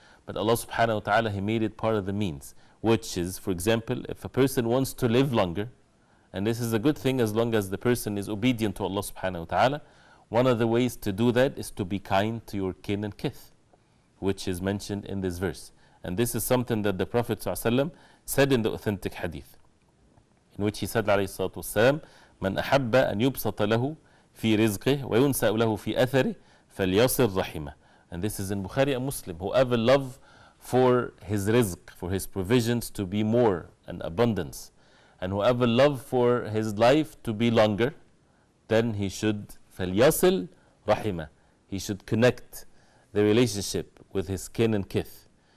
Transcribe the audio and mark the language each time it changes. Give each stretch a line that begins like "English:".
English: But Allah subhanahu wa ta'ala, He made it part of the means, which is, for example, if a person wants to live longer, And this is a good thing as long as the person is obedient to Allah subhanahu wa ta'ala. One of the ways to do that is to be kind to your kin and kith, which is mentioned in this verse. And this is something that the Prophet ﷺ said in the authentic hadith, in which he said
Arabic: عليه الصلاة والسلام من أحب أن يبسط له في رزقه وينسأ له في أثره فليصل رحمه.
English: And this is in Bukhari and Muslim. Whoever love for his rizq, for his provisions to be more and abundance, and whoever love for his life to be longer, then he should
Arabic: فليصل رحمه.
English: He should connect the relationship with his kin and kith.